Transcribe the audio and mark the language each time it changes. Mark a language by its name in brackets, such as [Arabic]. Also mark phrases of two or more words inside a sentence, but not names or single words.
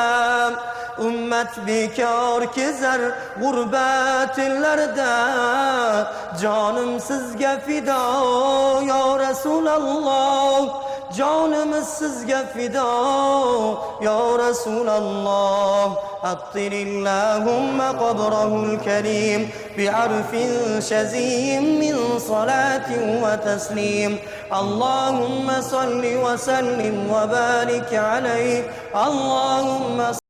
[Uzbek] Ummat bekor kezar g'urbat ellarda, jonim sizga fido [Arabic] يا رسول الله. [Uzbek] Jonimiz sizga fido [Arabic] يا رسول الله. عطر اللهم قبره الكريم بعرف شذي من صلاة وتسليم. اللهم صل وسلم وبارك عليه. Allahumma